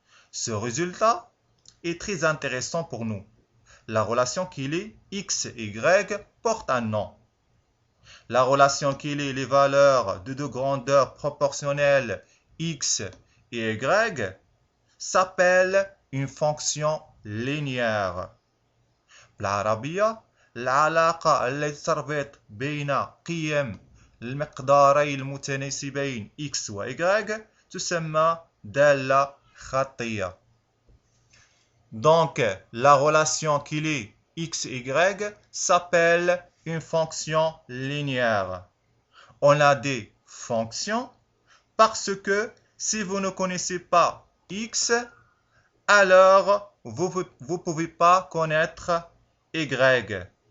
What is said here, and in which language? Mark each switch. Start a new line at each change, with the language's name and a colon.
French: Ce résultat est très intéressant pour nous. La relation qui lie x et y porte un nom. La relation qui lie les valeurs de deux grandeurs proportionnelles x et y s'appelle une fonction linéaire.
Arabic: بالعربية العلاقة التي تربط بين قيم المقدارين المتناسبين x و y تسمى دالة خطية.
French: Donc, la relation qui lie x et y s'appelle une fonction linéaire. On a des fonctions parce que si vous ne connaissez pas x, alors vous ne pouvez pas connaître y.